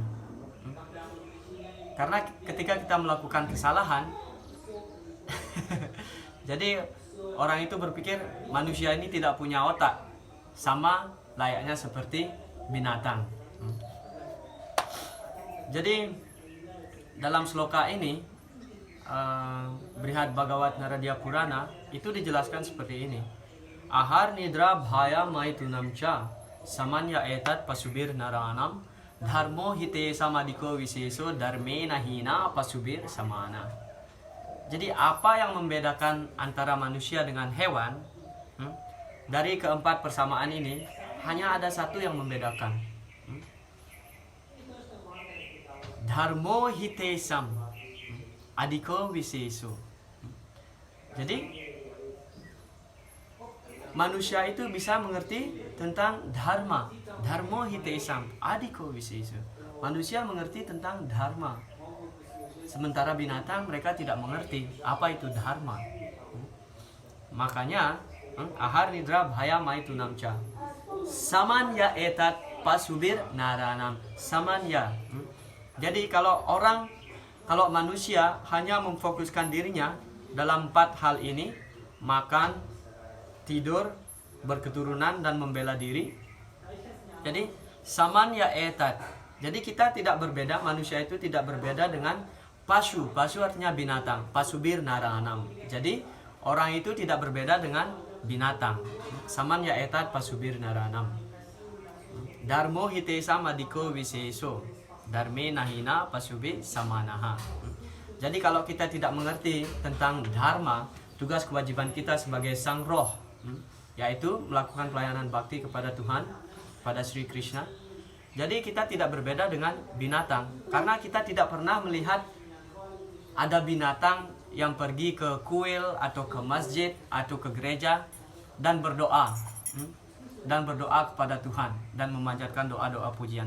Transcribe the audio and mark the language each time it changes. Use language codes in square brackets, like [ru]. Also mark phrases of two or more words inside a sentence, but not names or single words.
[id] Karena ketika kita melakukan kesalahan jadi orang itu berpikir manusia ini tidak punya otak, sama layaknya seperti binatang. Jadi dalam sloka ini, Brihad Bhagavat Naradya Purana, itu dijelaskan seperti ini. [sa] Ahar, nidra, bhaya, maitunam cha samanya etat pasubir naranam dharmo hite samadiko wiseso dharme nahina pasubir samana. [id] Jadi apa yang membedakan antara manusia dengan hewan? Dari keempat persamaan ini hanya ada satu yang membedakan. [sa] Dharmo hite sam adiko wiseso. [id] Jadi manusia itu bisa mengerti tentang dharma. [sa] Dharmo hitesam adiko wiseso. [id] Manusia mengerti tentang dharma. Sementara binatang mereka tidak mengerti apa itu dharma. [sa] Makanya ahar, nidra, bhaya, maitunam cha samanya etat pasubir naranam. [id] Samanya. Jadi kalau manusia hanya memfokuskan dirinya dalam 4 hal ini, makan, tidur, berketurunan, dan membela diri. Jadi [sa] samanya etat. [id] Jadi kita tidak berbeda, manusia itu tidak berbeda dengan pasu. Pasu artinya binatang. [sa] Pasubir naranam. [id] Jadi orang itu tidak berbeda dengan binatang. [sa] Samanya etat pasubir naranam. Dharmo hitesam adiko wiseso dharme nahina pasubi samanaha. [id] Jadi kalau kita tidak mengerti tentang dharma, tugas kewajiban kita sebagai sang roh, yaitu melakukan pelayanan bakti kepada Tuhan, pada Sri Krishna. Jadi kita tidak berbeda dengan binatang, karena kita tidak pernah melihat ada binatang yang pergi ke kuil atau ke masjid atau ke gereja dan berdoa kepada Tuhan dan memanjatkan doa-doa pujian.